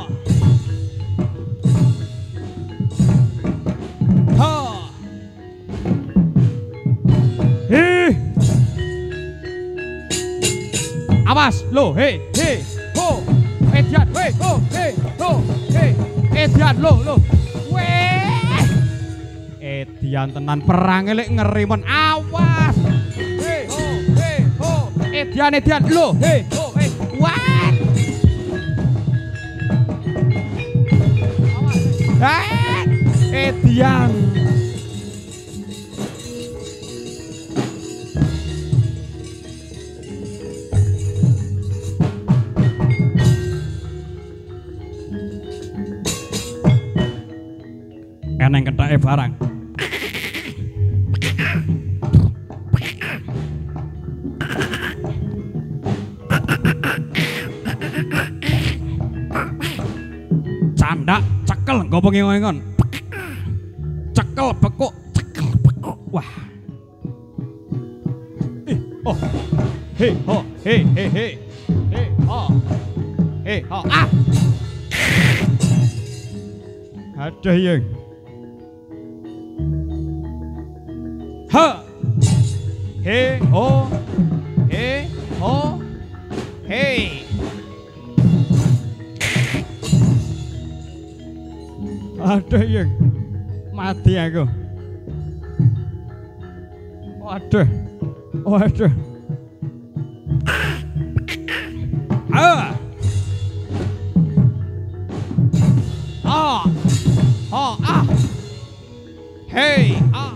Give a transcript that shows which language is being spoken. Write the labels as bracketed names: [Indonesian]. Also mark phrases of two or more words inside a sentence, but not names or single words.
[Javanese] Ha. Awas, lo, hei, hei, ho. Edian, hei, ho, hei, ho, hei. Edian, lo. Weh. Edian tenan perang lek ngerimen. Awas. Hei, ho. Edian, lo, hei, ho, hei. [English] What? [Javanese] Awas. Edian. Eneng kethake barang. Candak cekel nggo pengengon. Cekel bekuk. Wah. Oh. Hei ho, hei. Hei ho. Hei ho. Ah. Aduh yang. Ha. He ho. He ho. Hey. Aduh yang. Mati aku. Waduh. Waduh. Ah. Ah. Oh ah. Hey ah.